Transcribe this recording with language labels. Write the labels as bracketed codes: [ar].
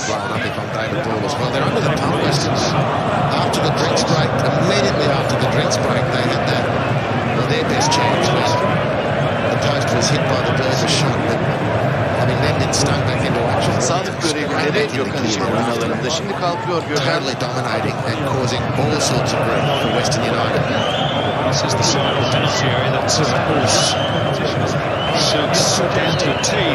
[en] Blown up if I'm David Ball as well. They're under the pump Westerns. After the drinks break, immediately after the drinks break, they had that, well, their best chance where the post was hit by the Berger shot. But, I mean, then it stung back into action. [tr] Sağlık görevlileri Gökhan için oyunlarında. Şimdi kalkıyor Gökhan. [en] Totally dominating and causing all sorts of grief for Western United. This is the side of the penalty area. That's of course shoots down to a tee.